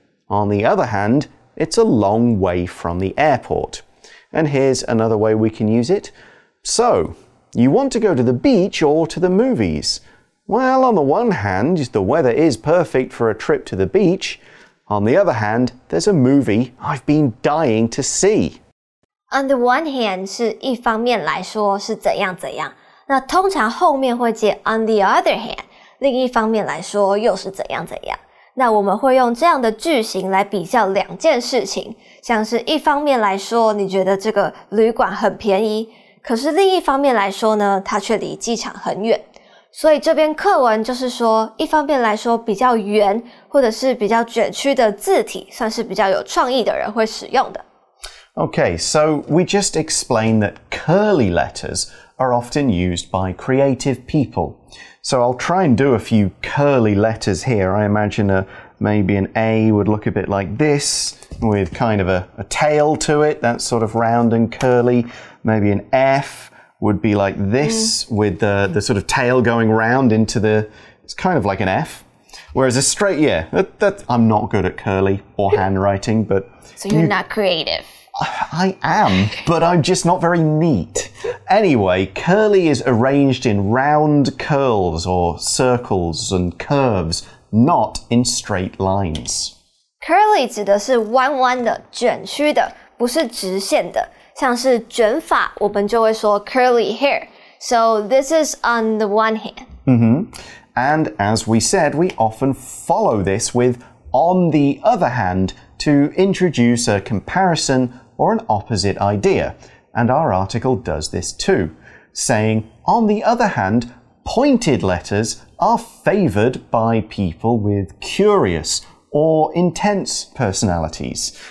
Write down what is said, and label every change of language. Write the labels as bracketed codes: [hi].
[en] On the other hand, it's a long way from the airport. And here's another way we can use it. So, you want to go to the beach or to the movies? Well, on the one hand, the weather is perfect for a trip to the beach. On the other hand, there's a movie I've been dying to see. On the one hand [zh] 是一方面来说是怎样怎样，那通常后面会接 [en] on the other hand， [zh] 另一方面来说又是怎样怎样。那我们会用这样的句型来比较两件事情，像是一方面来说，你觉得这个旅馆很便宜，可是另一方面来说呢，它却离机场很远。所以这边课文就是说，一方面来说比较圆或者是比较卷曲的字体，算是比较有创意的人会使用的。 [en] Okay, so we just explained that curly letters are often used by creative people. So I'll try and do a few curly letters here. I imagine maybe an A would look a bit like this, with kind of a tail to it, that's sort of round and curly. Maybe an F would be like this, with the sort of tail going round into it's kind of like an F. Whereas a straight, I'm not good at curly or handwriting, but... So you're not creative. I am, but I'm just not very neat. Anyway, curly is arranged in round curls or circles and curves, not in straight lines. [zh] Curly 指的是弯弯的、卷曲的，不是直线的。像是卷发，我们就会说 [en] curly hair. So this is on the one hand. And as we said, we often follow this with on the other hand to introduce a comparison or an opposite idea. And our article does this too, saying, on the other hand, pointed letters are favoured by people with curious or intense personalities.